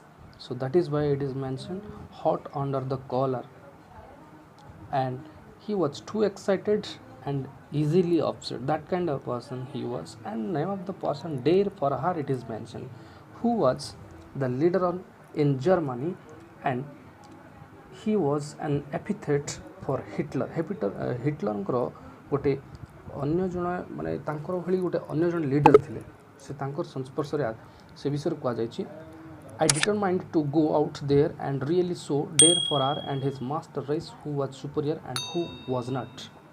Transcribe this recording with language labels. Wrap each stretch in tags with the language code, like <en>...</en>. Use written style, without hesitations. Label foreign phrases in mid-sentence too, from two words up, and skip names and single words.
<en>So that is why it is mentioned hot under the collar, and he was too excited and easily upset, that kind of person he was. And name of the person dare for her it is mentioned, who was the leader in Germany, and he was an epithet for Hitler.</en> <or>Hitlerଙ୍କର ଗୋଟେ ଅନ୍ୟ ଜଣେ ମାନେ ତାଙ୍କର ଭଳି ଗୋଟେ ଅନ୍ୟ ଜଣେ ଲିଡର ଥିଲେ, ସେ ତାଙ୍କର ସଂସ୍ପର୍ଶରେ ସେ ବିଷୟରେ କୁହାଯାଇଛି</or> <en>I determined to go out there and really show dare for her and his master race who was superior and who was not.</en>